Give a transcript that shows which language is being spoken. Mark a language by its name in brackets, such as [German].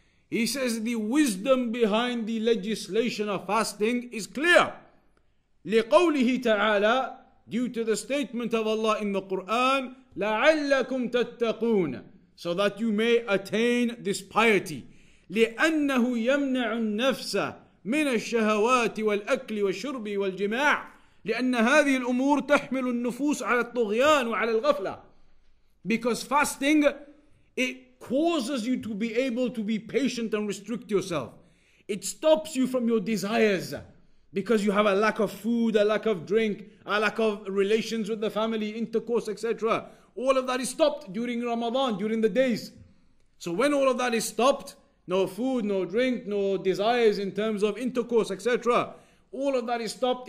[English] He says the wisdom behind the legislation of fasting is clear. [Arabic] لِقَوْلِهِ تَعَالَى, [English] due to the statement of Allah in the Quran, [Arabic] لَعَلَّكُمْ تَتَّقُونَ, [English] so that you may attain this piety. [Arabic] لِأَنَّهُ يَمْنَعُ النَّفْسَ مِنَ الشَّهَوَاتِ وَالْأَكْلِ وَالشُّرْبِ وَالْجِمَاعِ لأن هذه الأمور تحمل النفوس على الطغيان وعلى الغفلة. [English] Because fasting, it causes you to be able to be patient and restrict yourself. It stops you from your desires because you have a lack of food, a lack of drink, a lack of relations with the family, intercourse, etc. All of that is stopped during Ramadan, during the days. So when all of that is stopped, no food, no drink, no desires in terms of intercourse, etc. All of that is stopped.